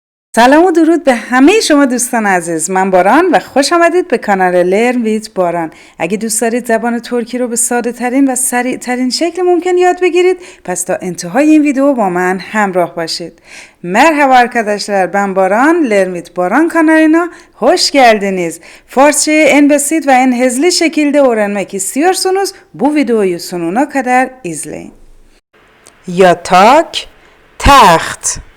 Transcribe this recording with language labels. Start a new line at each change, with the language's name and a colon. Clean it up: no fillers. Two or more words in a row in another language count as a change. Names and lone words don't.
Persian: سلام و درود به همه شما دوستان عزیز. من باران و خوش آمدید به کانال لرن ویت باران. اگه دوست دارید زبان ترکی رو به ساده ترین و سریع ترین شکل ممکن یاد بگیرید، پس تا انتهای این ویدیو با من همراه başlayın.
Turkish: Merhaba arkadaşlar, ben Baran, LearnWithBaran kanalına hoş geldiniz. Farsçayı en basit ve en hızlı şekilde öğrenmek istiyorsanız bu videoyu sonuna kadar izleyin. Yatak, taht.